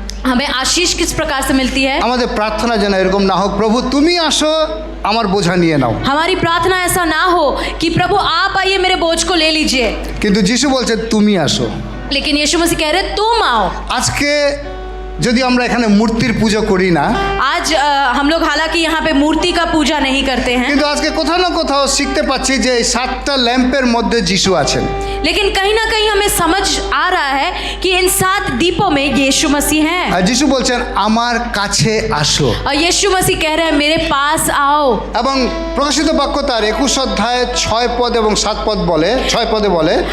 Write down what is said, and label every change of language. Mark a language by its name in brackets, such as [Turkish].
[Hindi] हमें आशीष किस प्रकार से मिलती है? [Bangla] আমাদের প্রার্থনা যেন এরকম না হোক, প্রভু তুমি আসো আমার বোঝা নিয়ে নাও। [Hindi] हमारी प्रार्थना ऐसा ना हो कि प्रभु आप आइए मेरे बोझ को ले लीजिए, [Bangla] কিন্তু যিশু বলছে তুমি আসো। [Hindi] लेकिन यीशु मसीह कह रहे तुम आओ। [Bangla] আজকে যদি আমরা এখানে মূর্তির পুজো করি না, [Hindi] आज हम लोग हालांकि यहाँ पे मूर्ति का पूजा नहीं करते हैं, [Bangla] কিন্তু আজকে কোথাও না কোথাও শিখতে পাচ্ছি যে এই 7টা ল্যাম্পের মধ্যে যিশু আছেন। [Hindi] लेकिन कहीं ना कहीं हमें समझ आ रहा है कि इन 7 दीपों में यीशु मसीह हैं। [Bangla] আর যিশু বলছেন আমার কাছে আসো। [Hindi] और यीशु मसीह कह रहे हैं मेरे पास आओ। [Bangla] এবং প্রকাশিত বাক্য তার 21 অধ্যায় 6 পদ এবং 7 পদ বলে, 6 পদে বলে,